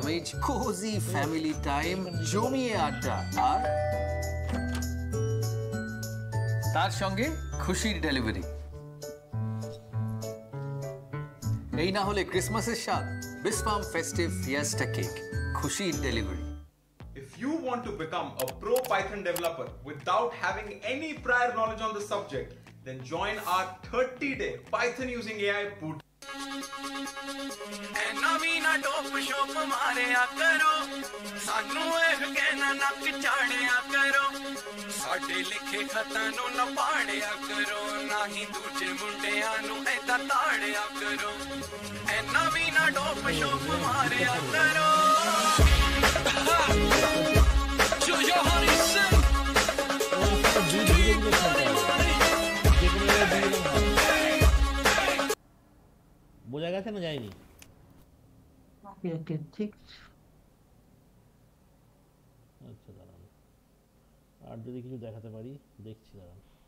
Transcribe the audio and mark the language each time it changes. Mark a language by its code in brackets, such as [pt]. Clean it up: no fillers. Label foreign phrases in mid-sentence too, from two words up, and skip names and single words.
[bn] আমেজ, [en] cozy family time, [bn] জমিয়ে আড্ডা, আর তার সঙ্গে খুশির ডেলিভারি। এই না হলে ক্রিসমাসের স্বাদ, বিসফার্ম ফেস্টিভ ফিয়েস্টা কেক, খুশির ডেলিভারি। [en] If you want to become a pro Python developer without having any prior knowledge on the subject, then join our 30-day Python using AI boot. [pa] ਨਵੀਨਾ ਟੋਪ ਸ਼ੋਪ ਮਾਰਿਆ ਕਰੋ, ਸਾਨੂੰ ਇਹ ਕਹਿਣਾ ਨੱਕ ਝਾੜਿਆ ਕਰੋ, ਸਾਡੇ ਲਿਖੇ ਖਤਾਂ ਨੂੰ ਨਾ ਪਾੜਿਆ ਕਰੋ, ਨਾ ਹੀ ਦੂਜੇ ਮੁੰਡਿਆਂ ਨੂੰ ਏਦਾਂ ਤਾੜਿਆ ਕਰੋ, ਐ ਨਵੀਨਾ ਟੋਪ ਸ਼ੋਪ ਮਾਰਿਆ ਕਰੋ। ਜੋ ਜੋ ਹਰੀ ਸਿੰਘ [bn] বোঝা গেছে না যায়নি? ওকে ওকে ঠিক। আচ্ছা দাঁড়ান, আর যদি কিছু দেখাতে পারি দেখছি, দাঁড়ান।